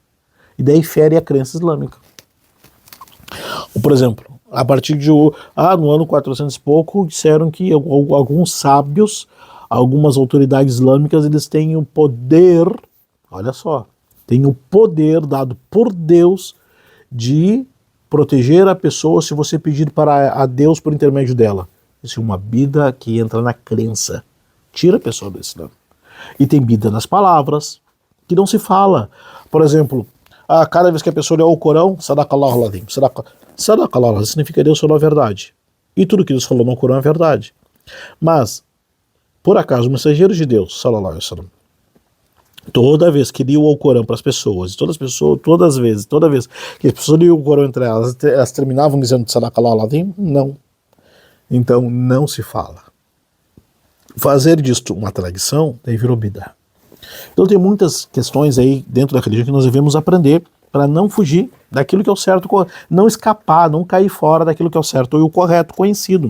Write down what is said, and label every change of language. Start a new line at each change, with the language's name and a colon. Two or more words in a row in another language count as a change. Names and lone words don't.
Portuguese: E daí fere a crença islâmica. Por exemplo, a partir de no ano 400 e pouco, disseram que alguns sábios, algumas autoridades islâmicas, eles têm o poder, olha só, têm o poder dado por Deus de proteger a pessoa se você pedir para a Deus por intermédio dela. Isso é uma bid'a que entra na crença, tira a pessoa do Islã. E tem bid'a nas palavras, que não se fala. Por exemplo, cada vez que a pessoa lê o Corão,
Arabic: صدق الله العظيم, صدق الله العظيم
Portuguese: significa Deus falou a verdade. E tudo que Deus falou no Corão é verdade. Mas, por acaso, o mensageiro de Deus,
Arabic: صلى الله عليه وسلم,
Portuguese: toda vez que lia o Corão para as pessoas, toda vez que as pessoas liam o Corão entre elas terminavam dizendo
Arabic: صدق الله العظيم?
Portuguese: Não. Então, não se fala. Fazer disto uma tradição, daí virou bid'a. Então tem muitas questões aí dentro da religião que nós devemos aprender para não fugir daquilo que é o certo, não escapar, não cair fora daquilo que é o certo ou o correto, conhecido.